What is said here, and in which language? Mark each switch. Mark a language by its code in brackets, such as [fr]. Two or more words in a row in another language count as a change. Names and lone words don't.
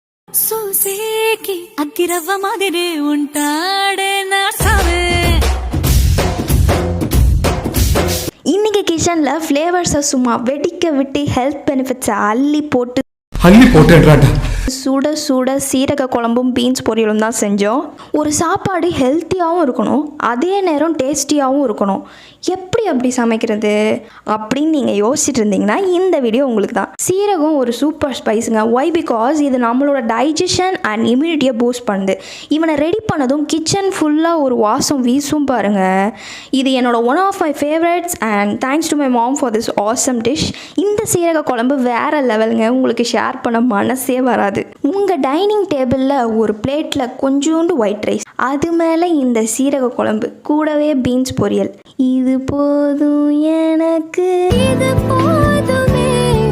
[te] సూసేకి అగ్గిరవ్వ మాదిరి ఉంటాడే నా సావే. [ta] இன்னைக்கு கிச்சனில் ஃப்ளேவர்ஸை சும்மா வெடிக்க விட்டு [en] health benefits [ta] அள்ளி போட்டு சுட சுட சீரக குழம்பும் பீன்ஸ் பொரியலும் தான் செஞ்சோம். ஒரு சாப்பாடு ஹெல்த்தியாகவும் இருக்கணும், அதே நேரம் டேஸ்டியாகவும் இருக்கணும். எப்படி அப்படி சமைக்கிறது அப்படின்னு நீங்கள் யோசிச்சுட்டு இருந்தீங்கன்னா இந்த வீடியோ உங்களுக்கு தான். சீரகம் ஒரு [en] super spice. Why because [ta] இது நம்மளோட [en] digestion and immunity boost பண்ணுது. [ta] இவனை ரெடி பண்ணதும் கிச்சன் ஃபுல்லாக ஒரு வாசம் வீசும் பாருங்கள். இது என்னோட [en] one of my favorites and thanks to my mom for this awesome dish. [ta] இந்த சீரக குழம்பு வேறு லெவலுங்க, உங்களுக்கு ஷேர் பண்ண மனசே வராது. உங்கள் [en] dining table [ta] ஒரு பிளேட்டில் கொஞ்சோண்டு [en] white rice, [ta] அது மேலே இந்த சீரக குழம்பு, கூடவே பீன்ஸ் பொரியல். இது போதும் எனக்கு, இது போதுமே.